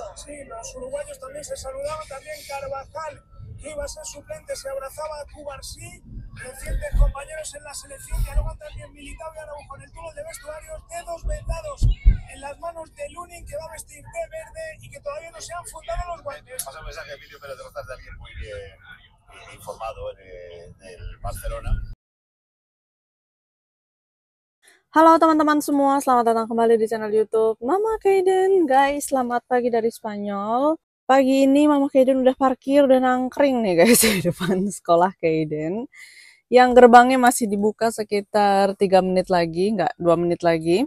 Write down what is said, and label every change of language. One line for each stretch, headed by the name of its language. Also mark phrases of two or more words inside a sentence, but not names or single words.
Spanish: Sí, los uruguayos también se saludaban, también Carvajal, que iba a ser suplente, se abrazaba a Cubarsí, recientes compañeros en la selección, que luego también Militao y Araujo en el túnel de vestuarios, dedos vendados en las manos de Lunin, que va a vestir de verde y que todavía no se han fundado los guantes. Pasa un mensaje a Emilio Pérez Rozas de alguien muy bien informado del Barcelona.
Indonesian: Halo teman-teman semua, selamat datang kembali di channel YouTube Mama Kaiden. Guys, selamat pagi dari Spanyol. Pagi ini Mama Kaiden udah parkir, udah nangkring nih guys di depan sekolah Kaiden. Yang gerbangnya masih dibuka sekitar 3 menit lagi, nggak 2 menit lagi.